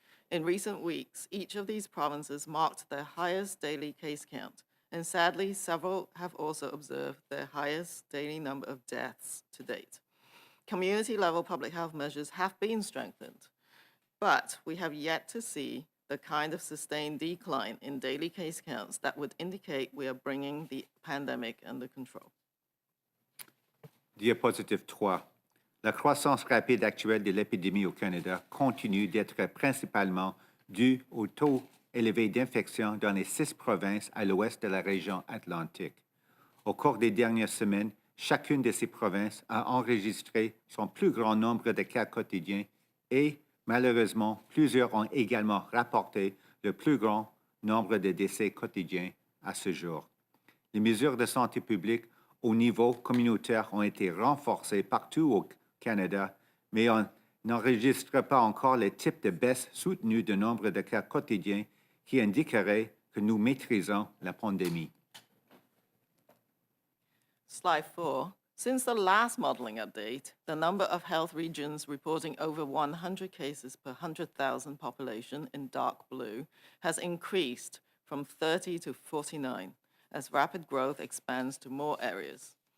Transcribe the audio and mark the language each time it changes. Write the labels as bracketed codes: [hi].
[en] In recent weeks, each of these provinces marked their highest daily case count, and sadly, several have also observed their highest daily number of deaths to date. Community-level public health measures have been strengthened, but we have yet to see the kind of sustained decline in daily case counts that would indicate we are bringing the pandemic under control. [fr] Diapositive 3. La croissance rapide actuelle de l'épidémie au Canada continue d'être principalement due au taux élevé d'infection dans les 6 provinces à l'ouest de la région atlantique. Au cours des dernières semaines, chacune de ces provinces a enregistré son plus grand nombre de cas quotidiens et, malheureusement, plusieurs ont également rapporté le plus grand nombre de décès quotidiens à ce jour. Les mesures de santé publique au niveau communautaire ont été renforcées partout au Canada, mais on n'enregistre pas encore le type de baisse soutenue du nombre de cas quotidiens qui indiquerait que nous maîtrisons la pandémie. [en] Slide 4. Since the last modeling update, the number of health regions reporting over 100 cases per 100,000 population in dark blue has increased from 30 to 49 as rapid growth expands to more areas.